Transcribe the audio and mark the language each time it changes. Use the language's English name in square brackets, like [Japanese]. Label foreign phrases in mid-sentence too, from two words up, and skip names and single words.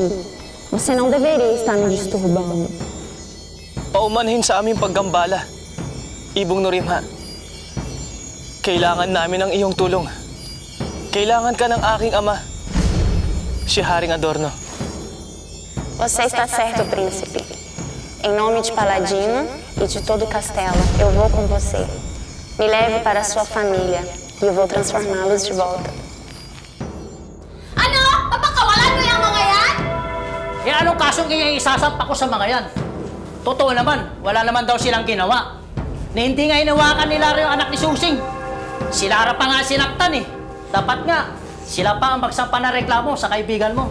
[Portuguese] Você não deveria estar me disturbando. [Filipino] Paumanhin sa aming paggambala, Ibong Norimha. Kailangan namin ng iyong tulong. Kailangan ka ng aking ama, si Haring Adorno. [Portuguese] Você está certo, príncipe. Em nome de Paladino e de todo o castelo, eu vou com você. Me leve para a sua família e eu vou transformá-los de volta. [Filipino] Ano? Papakawalan mo yung mga yan? Eh anong kasong isasampa ko sa mga yan? Totoo naman, wala naman daw silang ginawa. Na hindi nga hinawakan ni Lara yung anak ni Susing. Si Lara pa nga sinaktan eh. Dapat nga, sila pa ang magsampa na reklamo sa kaibigan mo.